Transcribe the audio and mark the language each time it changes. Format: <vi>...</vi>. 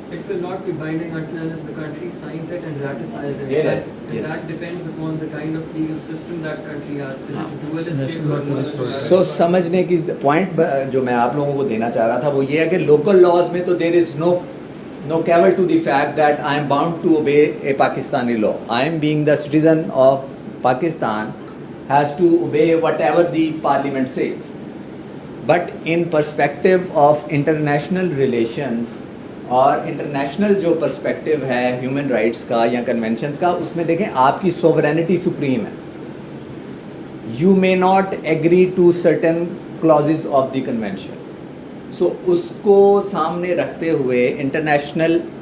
<en>It will not be binding until unless the country signs it and ratifies it. Yeah, And yes. that depends upon the kind of legal system that country has. Is it dualistic or not?</en> <ur>سو سمجھنے کی point جو میں آپ لوگوں کو دینا چاہ رہا تھا وہ یہ ہے کہ لوکل لاز میں تو</ur> <en>There is no cavil to the fact that I am bound to obey a Pakistani law. I am being the citizen of Pakistan has to obey whatever the parliament says. But in perspective of international relations</en> <ur>اور international جو perspective ہے human rights کا یا conventions کا, اس میں دیکھیں آپ کی سوورینٹی سپریم ہے.</ur> <en>You may not agree to certain clauses of the convention.</en> <ur>سو اس کو سامنے رکھتے ہوئے انٹرنیشنل</ur>